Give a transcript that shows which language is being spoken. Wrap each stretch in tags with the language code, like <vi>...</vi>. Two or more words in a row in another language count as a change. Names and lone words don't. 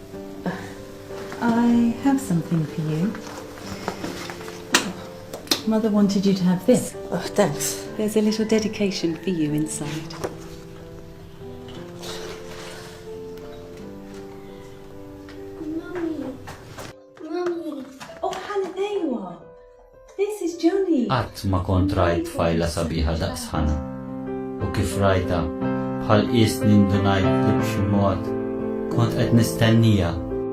<en>I have something for you. Mother wanted you to have this. Oh, thanks. There's a little dedication for you inside. Mommy. Oh, Hannah, there you are. This is Johnny.</en> <mt>Qatt ma kont rajt fajla sabiħa daqs ħana. U kif rajta bħal qisni ndunajt li b'xi mod kont qed nistennija</mt>